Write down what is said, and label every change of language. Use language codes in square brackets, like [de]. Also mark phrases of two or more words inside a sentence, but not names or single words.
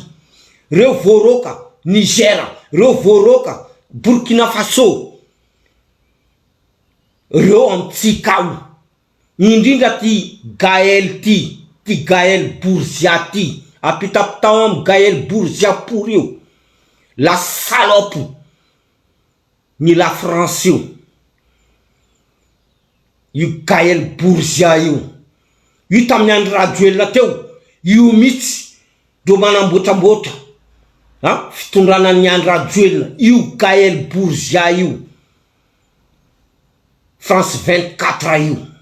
[mg] Reo voaroka Niger. Reo voaroka Burkina Faso. Reo amitsika ao. Indrindra ty Gaël ty Gaël Bourgia ty. Apitapitao am Gaël Bourgia pour io. [fr] La salope ni la France io. [mg] Io Gaël Bourgia io. Io tamin'ny andro rajoelina teo. Io mihitsy do manamboatramboatra. Fitondrana ny andro rajoelina. Io Gaël Bourgia io. France 24 io.